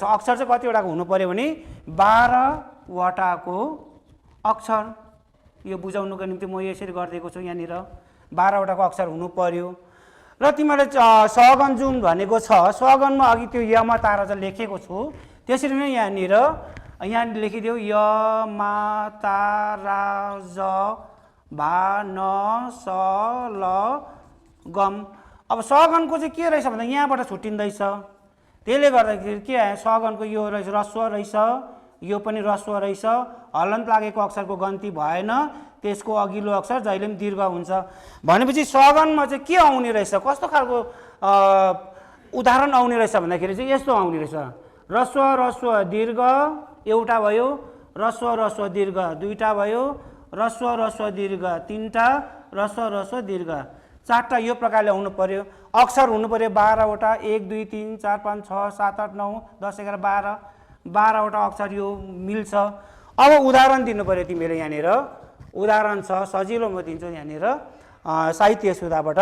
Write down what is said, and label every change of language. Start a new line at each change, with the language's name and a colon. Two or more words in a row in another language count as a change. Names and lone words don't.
Nepali: अक्षर चाहिँ कतिवटाको हुनु पर्यो भने 12वटाको अक्षर, यो बुझाउनुको निम्ति म यसरी गरिदिएको छु। यहाँनिर 12वटाको अक्षर हुनु पर्यो। र तिमीले सगन जुन भनेको छ, सगनमा अघि त्यो यमा तारा चाहिँ लेखेको छु, त्यसरी नै यहाँनिर लेखिदियो य मा तारा ज भा न स ल गम। अब सगनको चाहिँ के रहेछ भन्दा यहाँबाट छुट्टिँदैछ, त्यसले गर्दाखेरि के आयो, सगनको यो रहेछ ह्रस्व रहेछ, यो पनि ह्रस्व रहेछ, हलन्त लागेको अक्षरको गन्ती भएन, त्यसको अघिल्लो अक्षर जहिले पनि दीर्घ हुन्छ भनेपछि सगनमा चाहिँ के आउने रहेछ, कस्तो खालको उदाहरण आउने रहेछ भन्दाखेरि चाहिँ यस्तो आउने रहेछ, ह्रस्व ह्रस्व दीर्घ एउटा भयो, ह्रस्व ह्रस्व दीर्घ दुईटा भयो, ह्रस्व ह्रस्व दीर्घ तीनटा, ह्रस्व ह्रस्व दीर्घ चारटा। यो प्रकारले आउनु पर्यो। अक्षर हुनु पर्यो 12वटा, 1 2 3 4 5 6 7 8 9 10 11 12 12वटा अक्षर यो मिल्छ। अब उदाहरण दिनु पर्यो तिमीले यहाँनिर, उदाहरण छ सजिलो म दिन्छु यहाँनिर साहित्य सुधाबाट।